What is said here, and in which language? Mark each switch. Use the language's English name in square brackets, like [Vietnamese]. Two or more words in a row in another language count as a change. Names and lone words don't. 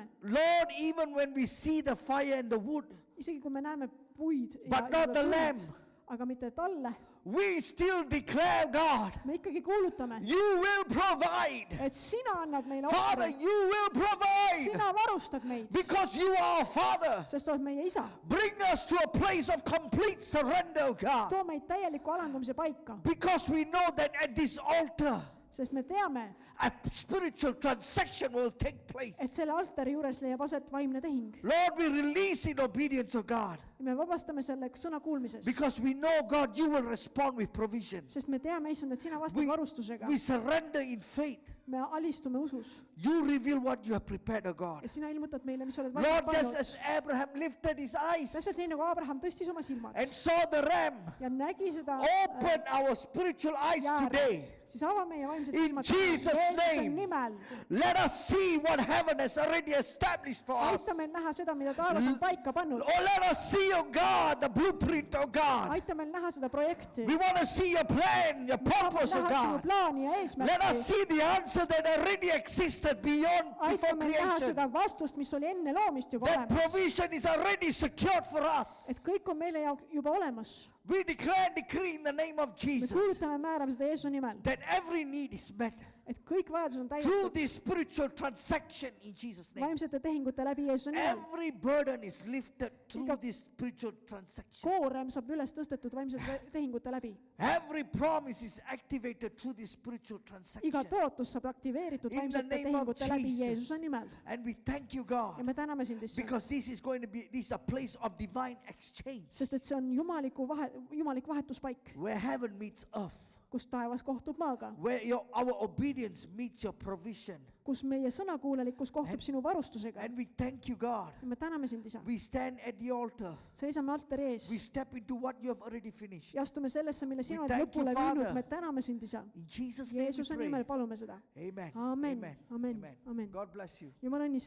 [English] Lord, even when we see the fire and the wood, [Estonian] Isegi kui me näeme puid [English] But not the lamb. [Estonian] aga mitte talle, [English] we still declare, God, [Estonian] me ikkagi kuulutame, [English] you will provide. [Estonian] et sina annad meile [English] Father, [Estonian] ohvri, [English] you will provide [Estonian] sina varustad meid, [English] because you are our Father. [Estonian] sest sa oled meie isa. [English] Bring us to a place of complete surrender, oh God, [Estonian] Too meid täieliku alandamise paika, [English] because we know that at this altar, [Estonian] sest me teame, [English] a spiritual transaction will take place. [Estonian] et selle altari juures leiab aset vaimne tehing. [English] Lord, we release in obedience, oh God, [Estonian] ja me vabastame selle sõna kuulmisest, [English] because we know, God, you will respond with provision. [Estonian] sest me teame, issand, et sina vastad [English] We, [Estonian] varustusega. [English] we surrender in faith. [Estonian] Me alistume usus [English] You reveal what you have prepared, oh God. [Estonian] ja sina ilmutad meile, mis sa oled [English] Lord, [Estonian] valmis [English] just [Estonian] pannud. [English] as Abraham lifted his eyes [Estonian] Täpselt nii, nagu Abraham tõstis oma silmad [English] and saw the ram, [Estonian] ja nägi seda [English] open our spiritual eyes [Estonian] jääre, [English] today. [Estonian] siis ava meie vaimsed [English] In [Estonian] silmad [English] Jesus' [Estonian] Jeesuse [English] name. [Estonian] nimel. [English] Let us see what heaven has already established for us. [Estonian] Aita meil näha seda, mida taevas on paika pannud. [English] Oh, let us see, oh God, the blueprint, oh God. [Estonian] Aita meil näha seda projekti. [English] We want to see your plan, your purpose, oh [Estonian] näha sinu [English] God. [Estonian] plaani ja [English] Let us [Estonian] eesmärki. [English] see the answer that already existed beyond [Estonian] Aita [English] before [Estonian] meil näha [English] creation. [Estonian] seda vastust, mis oli enne loomist juba [English] That [Estonian] olemas. [English] provision is already secured for us. [Estonian] Et kõik on meile jaoks juba olemas. [English] We declare and decree in the name of [Estonian] Me [English] Jesus [Estonian] kuulutame, määrame seda Jeesuse nimel, [English] that every need is met [Estonian] et kõik vajadused on [English] through [Estonian] täidetud [English] this spiritual transaction in Jesus' name. [Estonian] vaimsete tehingute läbi Jeesuse nimel. [English] Every burden is lifted through [Estonian] Iga- [English] this spiritual transaction. [Estonian] koorem saab üles tõstetud vaimsete tehingute läbi. [English] Every promise is activated through this spiritual transaction. [Estonian] Iga tõotus saab aktiveeritud [English] In the [Estonian] vaimsete [English] name of [Estonian] tehingute läbi [English] Jesus. [Estonian] Jeesuse nimel. [English] And we thank you, [Estonian] Ja [English] God, [Estonian] me täname sind, [English] because [Estonian] issand, [English] this is going to be, this is a place of divine exchange [Estonian] sest et see on jumalik vahetuspaik, [English] where heaven meets earth, [Estonian] kus taevas kohtub maaga, [English] where our obedience meets your provision. [Estonian] kus meie sõnakuulelikkus kohtub sinu varustusega. [English] And we thank you, God. [Estonian] Ja me täname sind, isa. [English] We stand at the altar. [Estonian] Seisame altari ees [English] We step into what you have already finished. [Estonian] ja astume sellesse, mille sina oled [English] thank you, [Estonian] lõpule [English] Father. [Estonian] viinud. Me täname sind, isa. [English] In Jesus' name [Estonian] Jeesuse [English] we [Estonian] nimel [English] pray. [Estonian] palume seda. [English] Amen. [Estonian] Amen. [English] Amen. [Estonian] Amen. Amen. [English] God bless you. [Estonian] Jumal õnnistab.